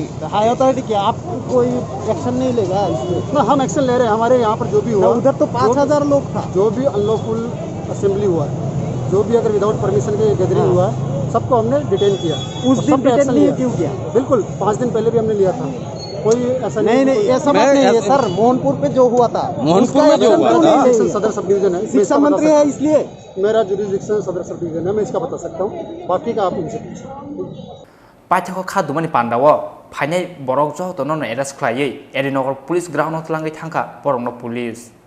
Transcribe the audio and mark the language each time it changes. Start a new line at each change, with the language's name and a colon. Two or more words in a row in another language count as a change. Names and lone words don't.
English: higher authority
Hindi: क्या आप कोई एक्शन नहीं लेगा इसमें ना हम एक्शन ले रहे हैं हमारे यहाँ पर जो भी हुआ उधर तो 5000 लोग था जो भी
English: unlawful assembly
Hindi: हुआ है जो भी अगर
English: without permission
Hindi: के गैदरिंग हुआ है सबको हमने डिटेन किया उस दिन डिटेन क्यों किया बिल्कुल 5 दिन पहले भी हमने लिया था कोई ऐसा नहीं ऐसा बात नहीं है सर मोहनपुर पे जो हुआ था मोहनपुर में जो हुआ था सदर
English: sub division
Hindi: है शिक्षा मंत्री है इसलिए मेरा जुरिसडिक्शन सदर
English: sub division
Hindi: है मैं इसका बता सकता हूँ बाकी का आप उनसे
Kok Borok: Paithago Khadumani Pandao phainai borok joto no arrest khlaioi Edinogor police ground tlangai thangka borokno police